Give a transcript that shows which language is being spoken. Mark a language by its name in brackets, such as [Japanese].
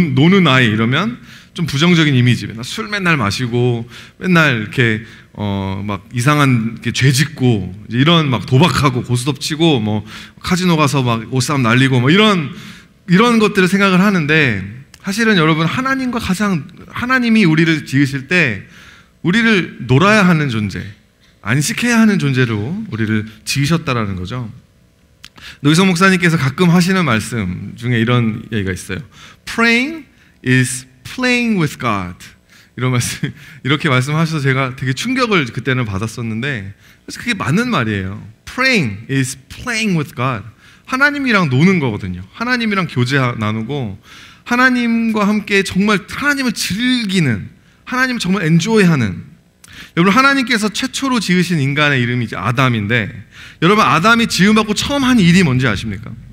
[Korean] 노는 아이 이러면 좀 부정적인 이미지. 술 맨날 마시고 맨날 이렇게 막 이상한 죄 짓고 이런, 막 도박하고 고스톱 치고 뭐 카지노 가서 막 옷싸움 날리고 뭐 이런 것들을 생각을 하는데, 사실은 여러분, 하나님이 우리를 지으실 때 우리를 놀아야 하는 존재, 안식해야 하는 존재로 우리를 지으셨다라는 거죠. 노희성 목사님께서 가끔 하시는 말씀 중에 이런 얘기가 있어요. [English] Praying is playing with God. [Korean] 이렇게 말씀하셔서 제가 되게 충격을 그때는 받았었는데, 그래서 그게 맞는 말이에요. [English] Praying is playing with God. [Korean] 하나님이랑 노는 거거든요. 하나님이랑 교제 나누고 하나님과 함께 정말 하나님을 즐기는, 하나님을 정말 엔조이하는. 여러분, 하나님께서 최초로 지으신 인간의 이름이 이제 아담인데, 여러분, 아담이 지음받고 처음 한 일이 뭔지 아십니까?